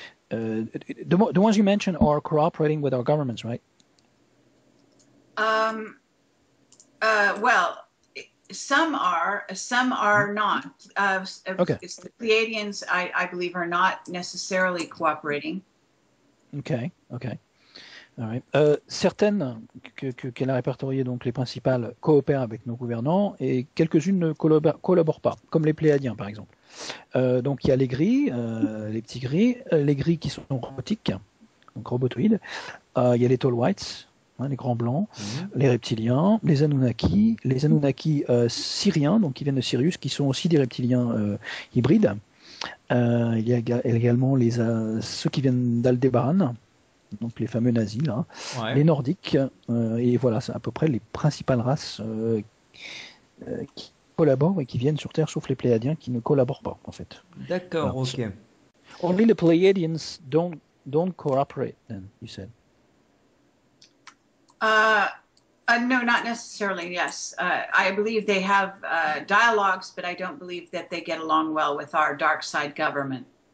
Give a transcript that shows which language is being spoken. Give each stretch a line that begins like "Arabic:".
English: The ones you mentioned are cooperating with our governments, right? Well, some are not. It's the Pleiadians, I believe, are not necessarily cooperating. Okay. All right.
French: Certaines qu'elle a répertoriées, donc les principales, coopèrent avec nos gouvernants et quelques-unes ne collaborent pas, comme les Pléiadiens par exemple. Donc il y a les gris, les petits gris, les gris qui sont robotiques, donc robotoïdes. Il y a les tall whites, les grands blancs, les reptiliens, les Anunnaki syriens, donc qui viennent de Sirius, qui sont aussi des reptiliens hybrides. Il y a également ceux qui viennent d'Aldebaran, donc les fameux nazis là, les nordiques, et voilà, c'est à peu près les principales races qui collaborent et qui viennent sur Terre, sauf les Pléiadiens qui ne collaborent pas en fait. D'accord, voilà.
English: Only the Pleiadians don't cooperate, then you said. No, not necessarily. Yes, I believe they have dialogues, but I don't believe that they get along well with our dark side government.